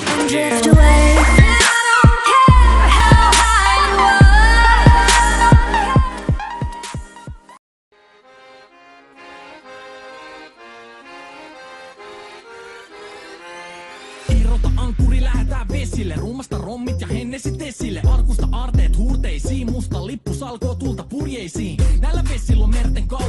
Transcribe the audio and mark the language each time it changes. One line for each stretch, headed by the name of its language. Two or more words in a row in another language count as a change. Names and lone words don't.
English: drift away. I don't care how high you are.
Finnish: Irrota ankkuri, lähetään vesille. Ruumasta rommit ja hennesit esille. Arkusta aarteet huurteisiin. Musta lippu salkoo tulta purjeisiin. Näillä vesillä on merten kauhu.